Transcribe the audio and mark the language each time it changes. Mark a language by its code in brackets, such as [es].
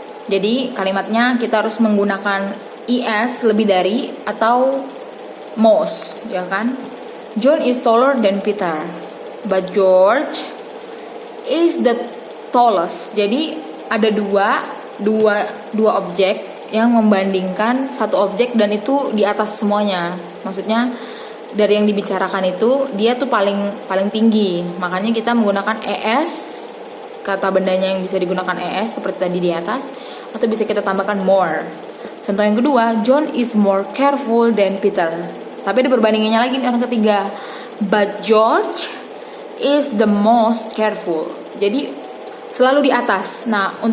[id] Jadi kalimatnya kita harus menggunakan is lebih dari atau most, ya kan? [en] John is taller than Peter, but George is the tallest. [id] Jadi ada dua objek yang membandingkan satu objek dan itu di atas semuanya. Maksudnya dari yang dibicarakan itu dia tuh paling tinggi. Makanya kita menggunakan es, kata bendanya yang bisa digunakan es seperti tadi di atas, atau bisa kita tambahkan more. Contoh yang kedua, [en] John is more careful than Peter. [id] Tapi ada perbandingannya lagi nih orang ketiga. [en] But George is the most careful. [id] Jadi selalu di atas. Nah, untuk orang ketiga ini dia tuh selalu di atas perbandingan antara dua orang yang pertama.